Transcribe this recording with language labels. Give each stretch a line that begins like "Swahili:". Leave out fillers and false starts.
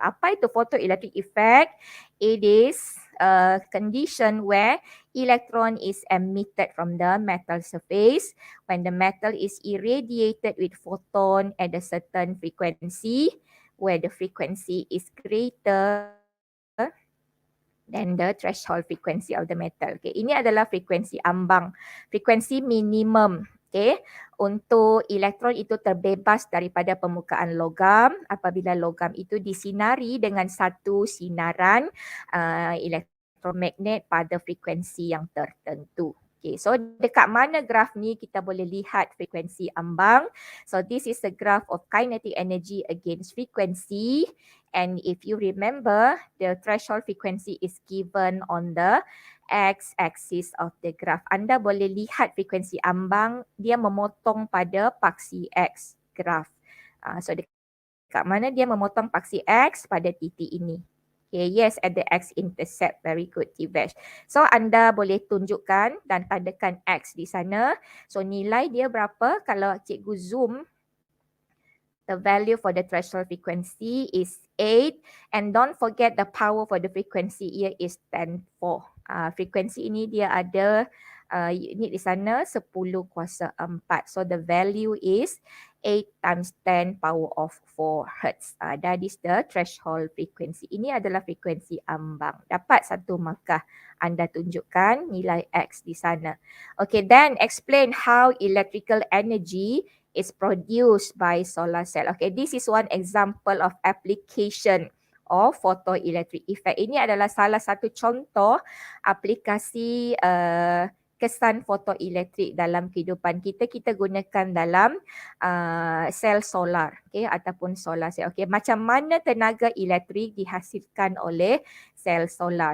Malay: Apa itu
English: photoelectric effect? It is a condition where electron is emitted from the metal surface when the metal is irradiated with photon at a certain frequency where the frequency is greater than the threshold frequency of the metal.
Malay: Okay, ini adalah frekuensi ambang, frekuensi minimum. Okay, untuk elektron itu terbebas daripada permukaan logam apabila logam itu disinari dengan satu sinaran elektromagnet pada frekuensi yang tertentu. Okay, so dekat mana graf ni kita boleh lihat frekuensi ambang.
English: So this is a graph of kinetic energy against frequency. And if you remember, the threshold frequency is given on the x-axis of the graph.
Malay: Anda boleh lihat frekuensi ambang, dia memotong pada paksi X graph. So dekat mana dia memotong paksi X? Pada titik ini.
English: Okay, yes, at the x-intercept. Very good, Tivesh.
Malay: So anda boleh tunjukkan dan tandakan X di sana. So nilai dia berapa? Kalau cikgu zoom,
English: the value for the threshold frequency is 8, and don't forget the power for the frequency here is 10⁴.
Malay: Frekuensi ini dia ada unit di sana 10⁴.
English: So the value is 8 times 10 power of 4 Hertz. That is the threshold frequency.
Malay: Ini adalah frekuensi ambang. Dapat 1 markah. Anda tunjukkan nilai X di sana.
English: Okay, then explain how electrical energy is produced by solar cell. Okay, this is one example of application of photoelectric effect.
Malay: Ini adalah salah satu contoh aplikasi kesan fotoelektrik dalam kehidupan kita. Kita gunakan dalam sel solar, okay, ataupun solar cell. Okay, macam mana tenaga elektrik dihasilkan oleh sel solar?